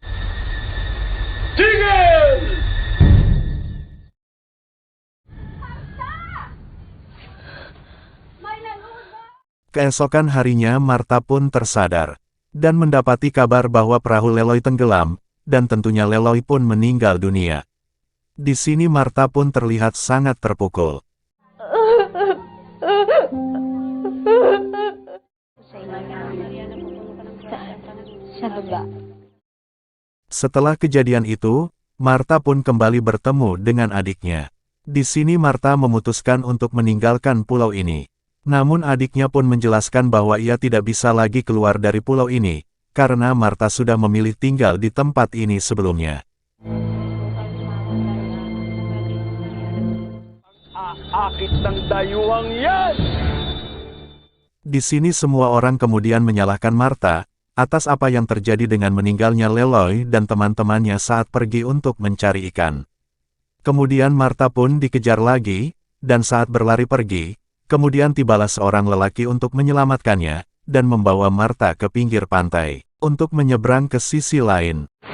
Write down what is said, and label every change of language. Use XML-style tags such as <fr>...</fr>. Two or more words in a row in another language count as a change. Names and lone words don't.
<id>Keesokan harinya Martha pun tersadar. Dan mendapati kabar bahwa perahu Leloy tenggelam, dan tentunya Leloy pun meninggal dunia. Di sini Martha pun terlihat sangat terpukul.</id> <tl>Sa baba.</tl> <id>Setelah kejadian itu, Martha pun kembali bertemu dengan adiknya. Di sini Martha memutuskan untuk meninggalkan pulau ini. Namun adiknya pun menjelaskan bahwa ia tidak bisa lagi keluar dari pulau ini, karena Martha sudah memilih tinggal di tempat ini sebelumnya.</id> <tl>Aakit ng dayuhang yan!</tl> <id>Di sini semua orang kemudian menyalahkan Martha, atas apa yang terjadi dengan meninggalnya Leloy dan teman-temannya saat pergi untuk mencari ikan. Kemudian Martha pun dikejar lagi, dan saat berlari pergi, kemudian tibalah seorang lelaki untuk menyelamatkannya, dan membawa Martha ke pinggir pantai, untuk menyeberang ke sisi lain.</id>